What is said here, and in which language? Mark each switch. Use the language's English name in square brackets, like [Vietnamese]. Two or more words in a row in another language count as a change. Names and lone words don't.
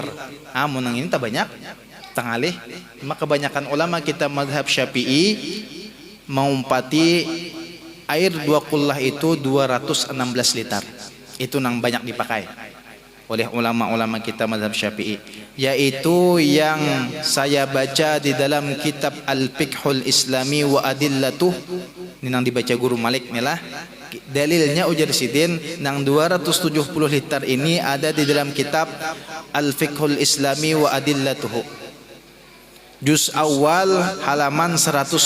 [Banjar] Munang ini tak banyak, tangalih. Maka kebanyakan ulama kita mazhab Syafi'i mengumpati air 2 kullah itu 216 liter. Itu nang banyak dipakai oleh ulama-ulama kita mazhab Syafi'i, yaitu yang saya baca di dalam kitab Al-Fiqhul Islami wa Adillatuh. Ini nang dibaca guru Malik nih lah. Dalilnya ujar Sidin nang 270 liter ini ada di dalam kitab Al-Fiqhul Islami wa Adillatuh. [Indonesian] Juz awal halaman 122.